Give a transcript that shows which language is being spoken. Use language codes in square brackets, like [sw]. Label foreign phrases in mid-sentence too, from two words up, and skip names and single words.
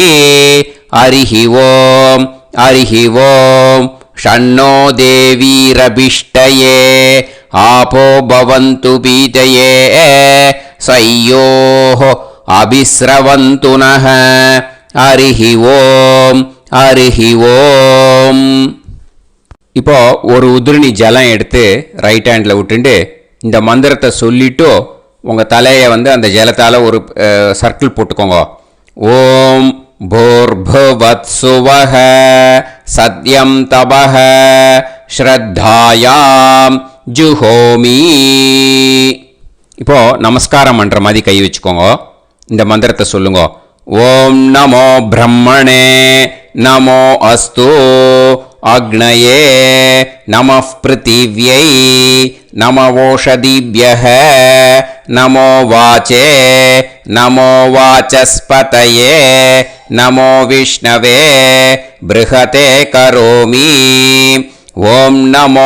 [sa] हरिः ओं हरिः ओं. षण्णो देवीरभिष्टये आपो भवन्तु पीतये सयोः अभिस्रवन्तु नः. हरिः ओं हरिः ओं. [ta] இப்போ ஒரு உதிரணி ஜலம் எடுத்து [en] right hand-il [ta] விட்டுட்டு இந்த மந்திரத்தை சொல்லிவிட்டு உங்கள் தலையை அந்த ஜலத்தால் ஒரு சர்க்கிள் போட்டுக்கோங்க. [sa] ஓம் भूर्भुवत्सुवः सत्यं तपः श्रद्धायाम् जुहोमि. [ta] இப்போ நமஸ்காரம் பண்ணுற மாதிரி கை வச்சுக்கோங்க. இந்த மந்திரத்தை சொல்லுங்க. [sa] ओम् नमो ब्रह्मणे नमो अस्तु अग्नये नमः पृथिव्यै नमवोषधीभ्यः नमो वाचे नमो वाचस्पतये नमो विष्णवे बृहते करोमि ॐ नमो